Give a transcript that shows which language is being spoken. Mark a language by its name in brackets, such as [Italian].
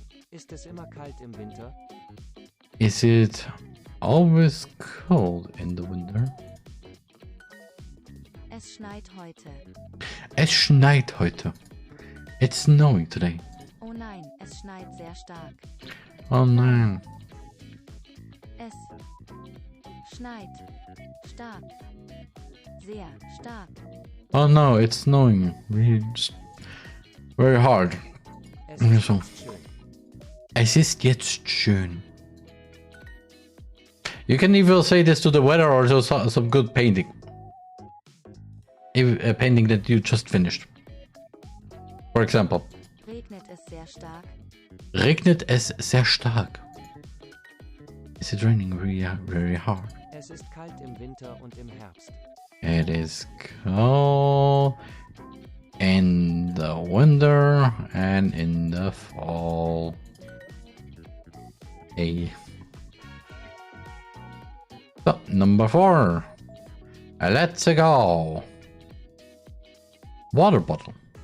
[German] Ist es immer kalt im Winter? [English] Is it always cold in the winter? [German] Es schneit heute. Es schneit heute. [English] It's snowing today. [German] Oh nein, es schneit sehr stark. [English] Oh no. [German] Es schneit stark. Sehr stark. [English] Oh no, it's snowing. Really just very hard. [German] Es ist [English] So. [German] jetzt schön. Es ist jetzt schön. [English] You can even say this to the weather or to some good painting. A painting that you just finished. For example. [German] Regnet es sehr stark? Regnet es sehr stark? [English] Is it raining very hard? [German] Es ist kalt im Winter und im Herbst. [English] It is cold in the winter and in the fall. Hey. So, number 4. Let's go. Water bottle.